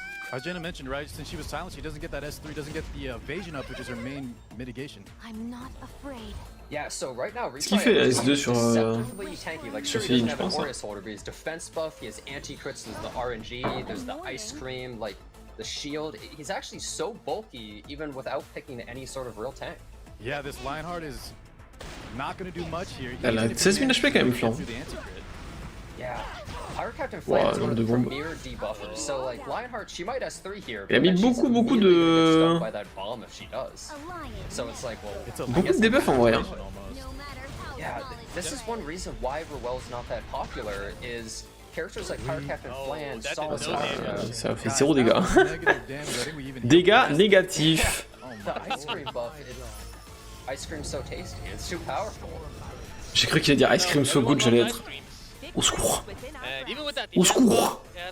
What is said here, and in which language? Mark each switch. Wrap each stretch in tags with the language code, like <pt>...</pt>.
<en>As Jenna mentioned, right, since she was silent, she doesn't get that S3, doesn't get the evasion up, which is her main mitigation. I'm not afraid. Yeah, so right now,</en> <fr>ce qu'il fait S2 sur Céline, je pense.</fr> <en>Defense buff, he has anti-crits, there's the RNG, there's the ice cream, like the shield. He's actually so bulky even without picking any sort of real tank. Yeah, this Lionheart is not going to do much here.</en> <fr>Elle a 16 000 HP quand même, Flan.</fr> <en>Yeah. Pirate Captain Flame is one of the premier debuffers. So like Lionheart, she might S3 here.</en> <fr>Elle a mis beaucoup de...</fr> <en>By that bomb if she does. So it's like, well,</en> <fr>Beaucoup de debuffs en vrai. Hein.</fr> <en>Yeah, this is one reason why Ruel's not that popular is characters like Pirate Captain Flan, Solid</en> <fr>Ça fait 0 dégâts. Dégâts négatifs.</fr> <en>The ice cream buff, ice cream so tasty, it's too powerful.</en> <fr>J'ai cru qu'il allait dire</fr> <en>ice cream so good,</en> <fr>j'allais être... Au secours. Au secours.</fr>